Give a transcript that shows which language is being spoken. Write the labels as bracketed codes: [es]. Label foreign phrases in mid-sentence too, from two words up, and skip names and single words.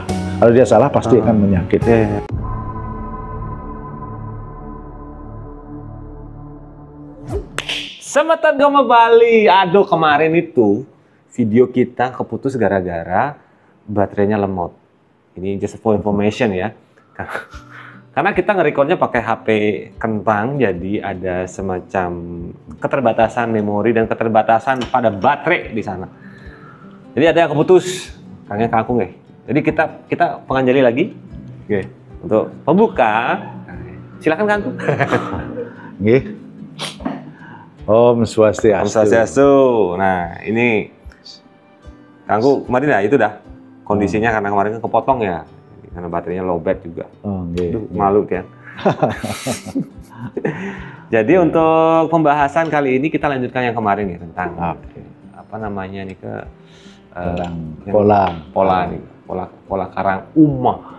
[id] Kalau dia salah pasti akan menyakiti. Sematan Gama Bali. Aduh, kemarin itu video kita keputus gara-gara baterainya lemot. Ini [en] just for information [id] ya. Karena kita nge-recordnya pakai HP kentang, jadi ada semacam keterbatasan memori dan keterbatasan pada baterai di sana. Jadi ada yang keputus, kayaknya kangkung ya. Jadi kita penganjali lagi. Oke. Untuk pembuka, silakan kangkung. [sa] Nggih. Om Swastiastu. Om Swastiastu. [id] Nah, ini kangkung kemarin ya itu dah kondisinya karena kemarin kan kepotong ya. Karena baterainya lowbat juga. Aduh, malu kan. Jadi untuk pembahasan kali ini kita lanjutkan yang kemarin ya tentang apa namanya nih pola karang umah.